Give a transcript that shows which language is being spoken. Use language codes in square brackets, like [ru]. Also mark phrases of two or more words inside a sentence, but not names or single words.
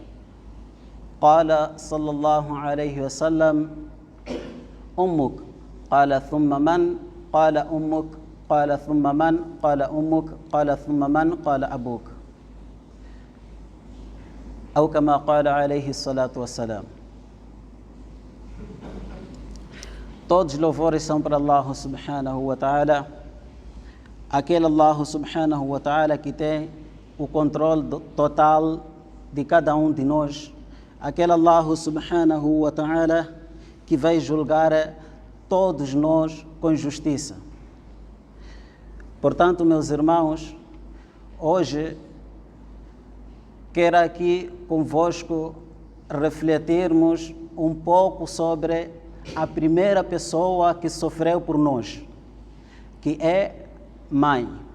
[ar] قال صلى الله عليه وسلم: أمك. قال: ثم من؟ قال: أمك. قال: ثم من؟ قال: أمك. قال: ثم من؟ قال: أبوك. أو كما قال عليه الصلاة والسلام. [pt] Todos os louvores são para Allah [ar] سبحانه وتعالى, [pt] aquele Allah [ar] سبحانه وتعالى [pt] que tem o controle total de cada um de nós, aquele Allah [ar] سبحانه وتعالى [pt] que vai julgar todos nós com justiça. Portanto, meus irmãos, hoje quero aqui convosco refletirmos um pouco sobre a primeira pessoa que sofreu por nós, que é mãe.